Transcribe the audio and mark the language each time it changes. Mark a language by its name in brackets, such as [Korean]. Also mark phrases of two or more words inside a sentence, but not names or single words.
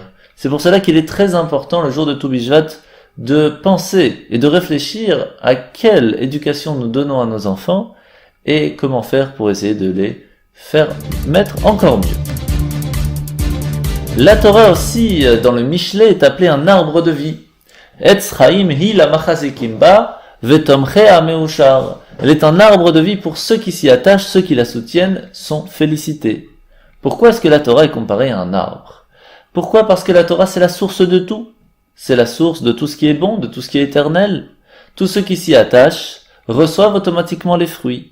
[French] C'est pour cela qu'il est très important le jour de Tou Bishvat de penser et de réfléchir à quelle éducation nous donnons à nos enfants et comment faire pour essayer de les faire mettre encore mieux. La Torah aussi, dans le Michelet, est appelée un arbre de vie. [Hebrew] עץ חיים היא למחזיקים בה ותומכיה מאושר. [French] Elle est un arbre de vie pour ceux qui s'y attachent, ceux qui la soutiennent sont félicités. Pourquoi est-ce que la Torah est comparée à un arbre? Pourquoi? Parce que la Torah c'est la source de tout. C'est la source de tout ce qui est bon, de tout ce qui est éternel. Tous ceux qui s'y attachent reçoivent automatiquement les fruits.